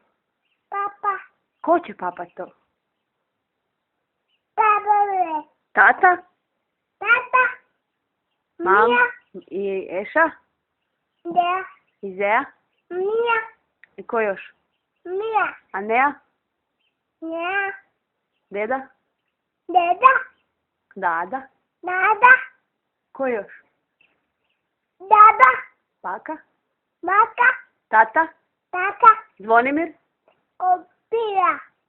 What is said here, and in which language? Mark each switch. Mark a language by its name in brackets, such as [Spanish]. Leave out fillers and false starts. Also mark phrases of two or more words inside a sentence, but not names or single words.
[Bosnian] Papa. Ko će papat to? Papa. Tata? Tata. Mam? Mija. I Eša? Da. I Zea? Mija. I ko još? Mija. A Nea? Ja. Deda? Deda. Dada? Dada. Ko još? Dada. Baka? Baka. Tata? Tata. Zvonimir? Opira.